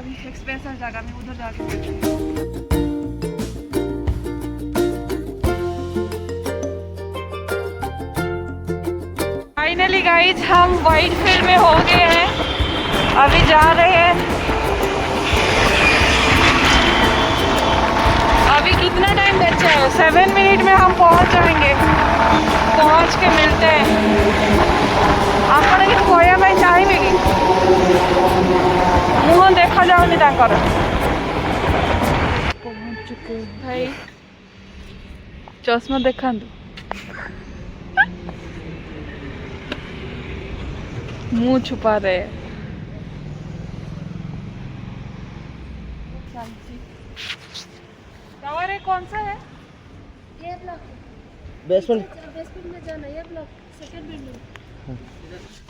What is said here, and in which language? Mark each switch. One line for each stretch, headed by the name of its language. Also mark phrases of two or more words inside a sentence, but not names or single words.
Hindi: अभी एक स्पेशल जगह में, उधर जाके
English: finally guys
Hindi: हम वाइट फील्ड में हो गए हैं। अभी जा रहे हैं। अभी कितना टाइम बचा है? 7 मिनट में हम पहुंच जाएंगे। पहुंच के मिलते हैं।
Odia: ଆପଣ କିଛି କହିବା ପାଇଁ ଚାହିଁବେ କି? ମୁହଁ ଦେଖାଯାଉନି ତାଙ୍କର।
Hindi: पहुंच चुके भाई,
Odia: ଚଷମା ଦେଖାନ୍ତୁ।
Hindi: मुँह छुपा रहे। टावर है, कौन सा है? ये
English: block basement
Hindi: में जाना, ये ब्लॉक
English: second building.